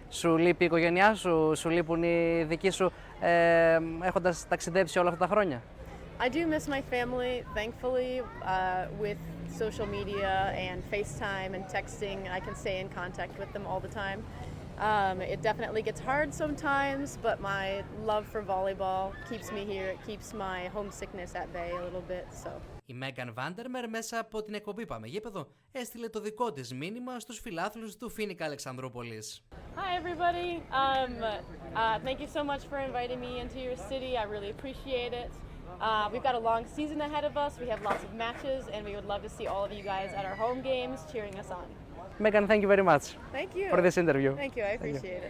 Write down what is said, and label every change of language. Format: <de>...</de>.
<el>Σου λείπει η οικογένειά σου, σου λείπουν οι δικοί σου έχοντας ταξιδέψει όλα αυτά τα χρόνια?</el> <en>I do miss my family, thankfully, with social media and FaceTime and texting. I can stay in contact with them all the time. It definitely gets hard sometimes, but my love for volleyball keeps me here. It keeps my homesickness at bay a little bit, so.</en> <el>Η Μέγαν Vander Meer μέσα από την εκπομπή Πάμε Γήπεδο έστειλε το δικό της μήνυμα στους φιλάθλους του Φοίνικα Αλεξανδρούπολης.</el> <en>Hi everybody, thank you so much for inviting me into your city. I really appreciate it. We've got a long season ahead of us. We have lots of matches, and we would love to see all of you guys at our home games cheering us on. Megan, thank you very much. Thank you for this interview. Thank you, I appreciate it.</en>